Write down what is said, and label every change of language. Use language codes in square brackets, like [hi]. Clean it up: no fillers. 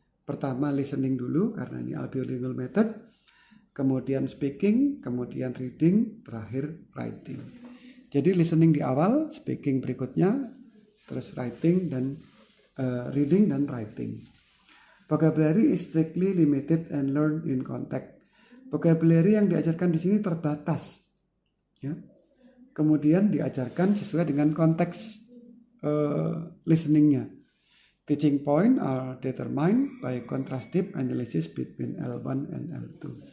[id] Pertama listening dulu karena ini audiolingual method, kemudian speaking, kemudian reading, terakhir writing. Jadi listening di awal, speaking berikutnya, terus writing dan reading dan writing. [en] Vocabulary is strictly limited and learned in context. [id] Vocabulary yang diajarkan di sini terbatas. Ya. Kemudian diajarkan sesuai dengan konteks listeningnya. [en] Teaching point are determined by contrastive analysis between L1 and L2.